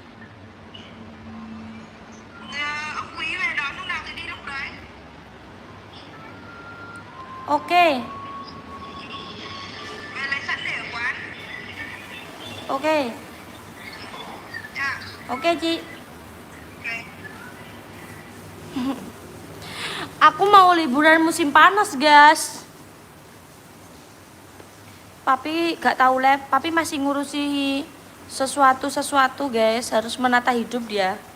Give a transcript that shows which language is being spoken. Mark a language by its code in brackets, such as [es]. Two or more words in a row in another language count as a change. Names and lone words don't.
[vi] Ông Quý về đón lúc nào thì đi lúc đấy. Ok. Về lấy sẵn để ở quán. Ok. Dạ. Ok chị. Ok. [id] Aku mau liburan musim panas, guys. Papi gak tahu Papi masih ngurusi sesuatu guys, harus menata hidup dia.